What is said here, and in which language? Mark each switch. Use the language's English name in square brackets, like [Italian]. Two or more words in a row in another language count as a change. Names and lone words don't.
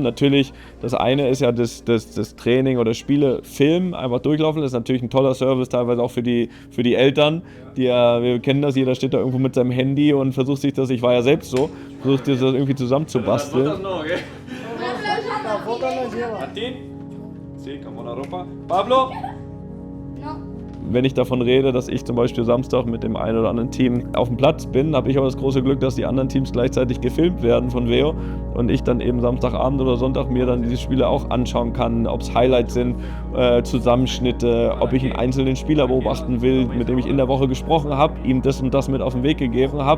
[German] Natürlich, das eine ist ja das Training oder Spiele, Film einfach durchlaufen. Das ist natürlich ein toller Service, teilweise auch für die Eltern. Wir kennen das, jeder steht da irgendwo mit seinem Handy und versucht sich das, ich war ja selbst so, versucht sich das irgendwie zusammenzubasteln. [Spanish] Martín. Sí, como la ropa. Pablo! [German] Wenn ich davon rede, dass ich zum Beispiel Samstag mit dem einen oder anderen Team auf dem Platz bin, habe ich aber das große Glück, dass die anderen Teams gleichzeitig gefilmt werden von Veo und ich dann eben Samstagabend oder Sonntag mir dann diese Spiele auch anschauen kann, ob es Highlights sind, Zusammenschnitte, ob ich einen einzelnen Spieler beobachten will, mit dem ich in der Woche gesprochen habe, ihm das und das mit auf den Weg gegeben habe.